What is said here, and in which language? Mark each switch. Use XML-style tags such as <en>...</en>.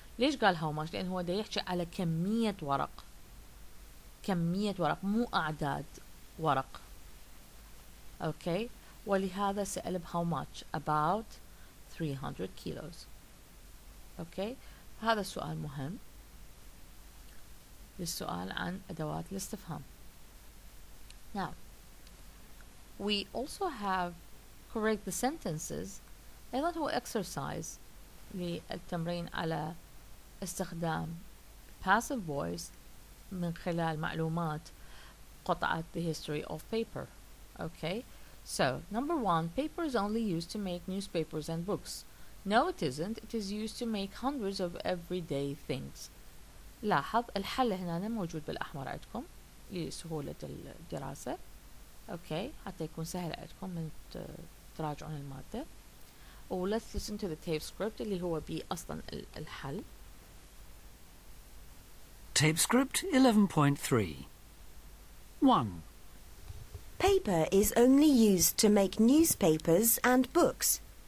<ar>ليش قال how much؟ لأنه هو دا يحكي على كمية ورق، كمية ورق مو أعداد ورق.</ar> <en>okay,</en> <ar>ولهذا سأل</ar> <en>how much about 300 kilos.</en> <ar>اوكي، هذا السؤال مهم للسؤال عن أدوات الاستفهام.</ar> <en>Now, we also have correct the sentences.</en> <ar>أيضا هو exercise للتمرين على استخدام passive voice من خلال معلومات قطعة the history of paper.</ar> <en>Okay, so number 1, paper is only used to make newspapers and books. No, it isn't. It is used to make hundreds of everyday things.</en> <ar>لاحظ الحل هنا موجود بالأحمر عندكم لسهولة الدراسة. أوكي، حتى يكون سهل عندكم من تراجعون المادة.</ar> <en>و let's listen to the tape script</en> <ar>اللي هو بيه أصلا الحل.</ar> <en>Tape script 11.3. 1. Paper is only used to make newspapers and books.</en>